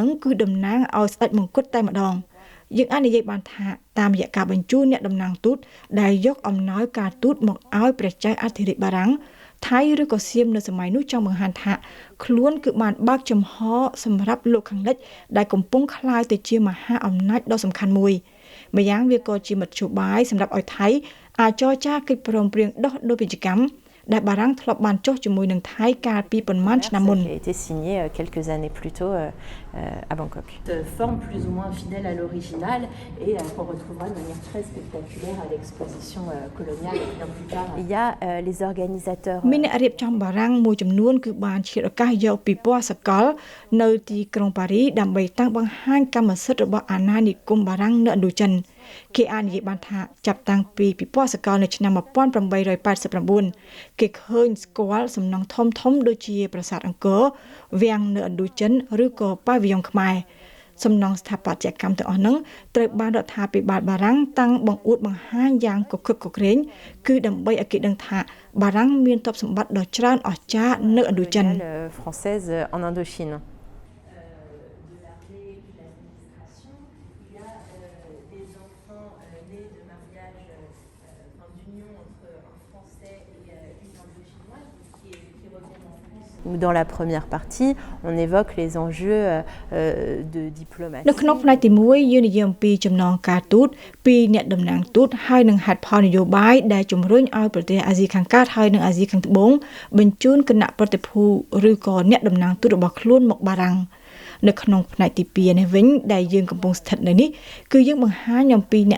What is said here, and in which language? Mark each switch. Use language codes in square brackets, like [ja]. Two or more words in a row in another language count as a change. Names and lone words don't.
[km] នឹងគឺតំណាងឲ្យស្ដេចមង្គតតែម្ដងយើងអាចនិយាយបានថាតាមរយៈការបញ្ជូនអ្នកតំណាងទូតដែលយកអំណោយការទូតមកឲ្យព្រះចៅអធិរាជបារាំងថៃឬក៏សៀមនៅសម័យនោះចង់បង្ហាញថាខ្លួនគឺបានបើកចំហសម្រាប់លោកខាងលិចដែលកំពុងក្លាយទៅជាមហាអំណាចដ៏សំខាន់មួយម្យ៉ាងវាក៏ជាមធ្យោបាយសម្រាប់ឲ្យថៃអាចចរចាកិច្ចព្រមព្រៀងដោះដូរពាណិជ្ជកម្មដែលបារាំងធ្លាប់បានចុះជាមួយនឹងថៃកាលពីប៉ុន្មានឆ្នាំមុន [fr] a été signé quelques années plus tôt à Bangkok. Forme plus ou moins fidèle à l'original et qu'on retrouvera de manière très spectaculaire à l'exposition coloniale bien plus tard. Il y a les organisateurs [km] មានអ្នករៀបចំបារាំងមួយចំនួនគឺបានឆ្លៀតឱកាសយកពីពណ៌សកលនៅទីក្រុងប៉ារីដើម្បីតាំ ងបង្ហាញកម្មសិទ្ធិរបស់អាណានិគមបារាំងនៅឥណ្ឌូចិនគេអាចនិយាយបានថាចាប់តាំងពីពិព័រណ៍សកលនៅឆ្នាំ1889គេឃើញស្គាល់សំណង់ធំៗដូចជាប្រាសាទអង្គរវាំងនៅឥណ្ឌូចិនឬក៏ប៉ាវីយ៉ុងខ្មែរសំណង់ស្ថាបត្យកម្មទាំងអស់ហ្នឹងត្រូវបានរដ្ឋាភិបាលបារាំងតាំងបង្អួតបង្ហាញយ៉ាងកក្រឹកកក្រែងគឺដើម្បីឲ្យគេដឹងថាបារាំងមានទ្រព្យសម្បត្តិដ៏ច្រើនអស្ចារ្យនៅឥណ្ឌូចិន [fr] française en Indochine. Dans la première partie, on évoque les enjeux de diplomatie. [km] នៅក្នុងផ្នែកទី1យើងនិយាយអំពីចំណងការទូតពីអ្នកតំណាងទូតហើយនឹងហេតុផលនយោបាយដែលជំរុញឲ្យប្រទេសអាស៊ីខាងកើតហើយនិងអាស៊ីខាងត្បូងបញ្ជូនគណៈប្រតិភូឬក៏អ្នកតំណាងទូតរបស់ខ្លួនមកបារាំងនៅក្នុងផ្នែកទី2នេះវិញដែលយើងកំពុងស្ថិតនៅនេះគឺយើងបង្ហាញអំពីអ្នក